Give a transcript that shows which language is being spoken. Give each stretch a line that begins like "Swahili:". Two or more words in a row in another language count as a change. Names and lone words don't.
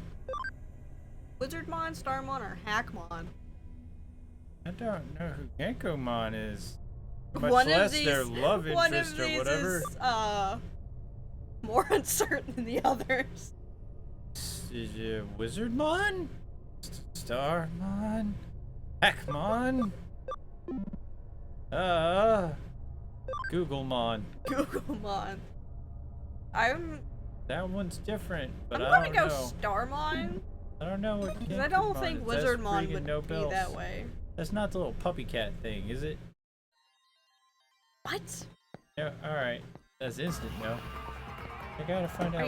English: Wizardmon, Starmon, or Hackmon? I don't know who Genkomon is. Much One less of these, their love one interest of or these whatever. is more uncertain than the others. Is it Wizardmon? Starmon? Hackmon? Googlemon. Googlemon. That one's different, but I'm I gonna don't go know. Starmon. I don't know what. Because I don't Genkomon think is. That's Wizardmon friggin' would no be bells. that way. That's not the little puppy cat thing, is it? What? Yeah. All right. That's instant, no. I gotta find out.